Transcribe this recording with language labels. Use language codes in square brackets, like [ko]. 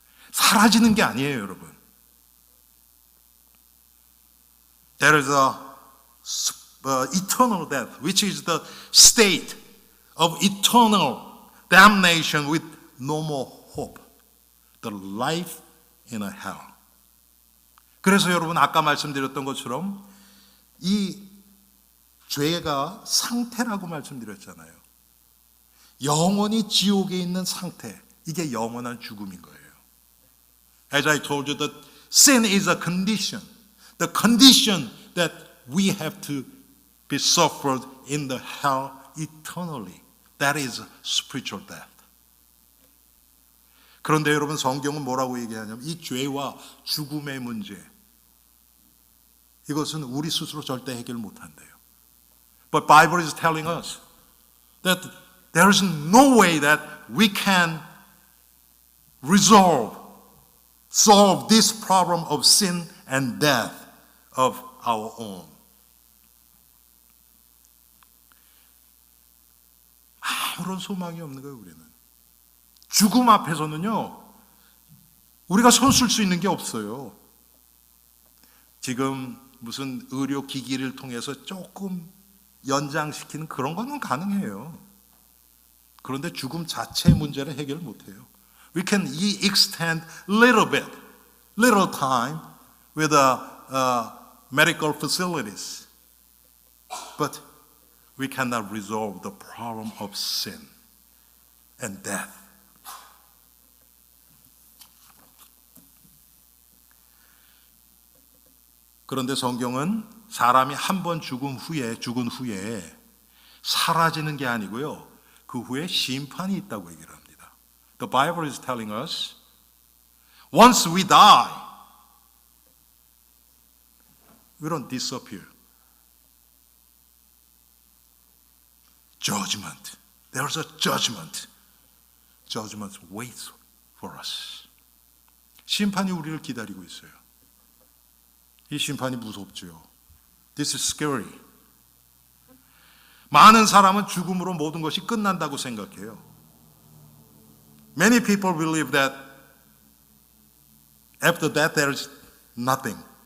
[ko] 사라지는 게 아니에요, 여러분. [en] There is a eternal death, which is the state of eternal damnation with no more hope. The life in a hell. [ko] 그래서 여러분 아까 말씀드렸던 것처럼 이 죄가 상태라고 말씀드렸잖아요. 영원히 지옥에 있는 상태, 이게 영원한 죽음인 거예요. [en] As I told you, that sin is a condition. The condition that we have to be suffered in the hell eternally. That is spiritual death. [ko] 그런데 여러분 성경은 뭐라고 얘기하냐면 이 죄와 죽음의 문제, 이것은 우리 스스로 절대 해결 못한대요. [en] But Bible is telling us that there is no way that we can solve this problem of sin and death of our own. [ko] 아무런 소망이 없는 거예요, 우리는. 죽음 앞에서는요, 우리가 손쓸 수 있는 게 없어요. 지금 무슨 의료기기를 통해서 조금 연장시키는 그런 거는 가능해요. 그런데 죽음 자체의 문제를 해결 못해요. [en] We can extend little bit, little time with medical facilities, but we cannot resolve the problem of sin and death. [ko] 그런데 성경은 사람이 한 번 죽은 후에 사라지는 게 아니고요, 그 후에 심판이 있다고 얘기를 합니다. [en] The Bible is telling us, once we die, we don't disappear. Judgment. There's a judgment. Judgment waits for us. [ko] 심판이 우리를 기다리고 있어요. 이 심판이 무섭죠. [en] This is scary. [ko] 많은 사람은 죽음으로 모든 것이 끝난다고 생각해요. [en] Many people believe that after death there is nothing.